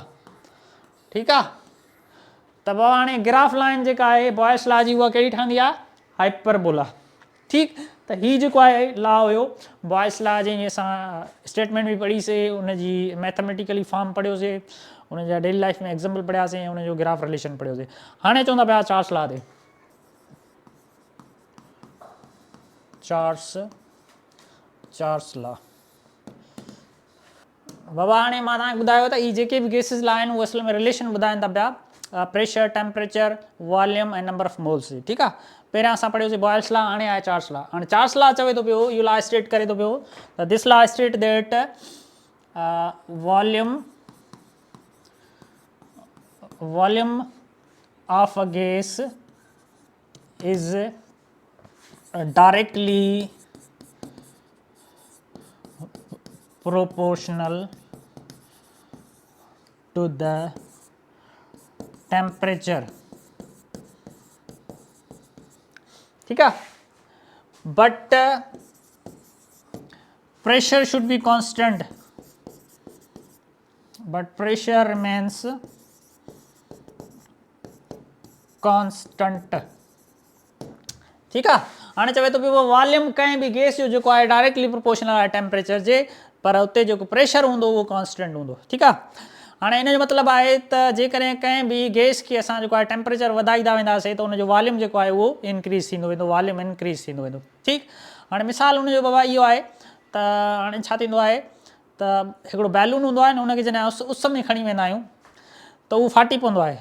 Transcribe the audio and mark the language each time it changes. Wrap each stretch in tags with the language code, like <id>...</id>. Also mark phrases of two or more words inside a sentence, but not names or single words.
<hi>ठीक है,</hi> <sd>त बाबा हाणे</sd> <en>graph line</en> <sd>जेका आहे बॉयस लॉ जी उहा कहिड़ी ठहंदी आहे, हाइपरबोला। ठीक, त हीउ जेको आहे लॉ हुयो बॉयस लॉ, जंहिंजी असां स्टेटमेंट बि पढ़ीसीं, उनजी</sd> <en>mathematically form</en> <sd>पढ़ियोसीं, उनजा</sd> <en>daily life</en> <sd>में एग्जाम्पल पढ़ियासीं, उनजो</sd> <en>graph relation</en> <sd>पढ़ियोसीं। हाणे चवंदा पिया चार्ल्स लॉ ते, चार्ल्स लॉ। बाबा हाणे मां तव्हांखे ॿुधायो त हीअ जेके बि</sd> <en>gases law</en> <sd>आहिनि उहे असल में रिलेशन ॿुधाइनि था पिया, प्रेशर, टेम्परेचर, वॉल्यूम ऐं</sd> <en>number of moles.</en> <sd>ठीक आहे, पहिरियां असां पढ़ियोसीं बॉयल्स लॉ, हाणे आहे चार्ल्स लॉ। हाणे चार्ल्स लॉ चवे थो पियो, इहो</sd> <en>law state</en> <sd>करे थो पियो त</sd> <en>this law state that volume of a gas is directly proportional to the temperature.</en> <hi>ठीक है,</hi> <en>but pressure should be constant, but pressure remains constant।</en> <hi>ठीक है,</hi> <sd>हाणे चवे थो पियो वॉल्यूम कंहिं बि गैस जो जेको आहे</sd> <en>directly proportional</en> <sd>आहे टेम्परेचर जे, पर उते जेको प्रेशर हूंदो उहो कॉन्स्टेंट हूंदो। ठीक आहे, हाणे इन जो मतिलबु आहे त जेकॾहिं कंहिं बि गैस खे असां जेको आहे टेम्परेचर वधाईंदा वेंदासीं त उनजो वॉल्यूम जेको आहे उहो इंक्रीज़ थींदो वेंदो, वॉल्यूम इंक्रीज़ थींदो वेंदो। ठीकु, हाणे मिसाल हुनजो बाबा इहो आहे त हाणे छा थींदो आहे त हिकिड़ो बैलून हूंदो आहे न, हुनखे जॾहिं उस में खणी वेंदा आहियूं त उहो फाटी पवंदो आहे।</sd>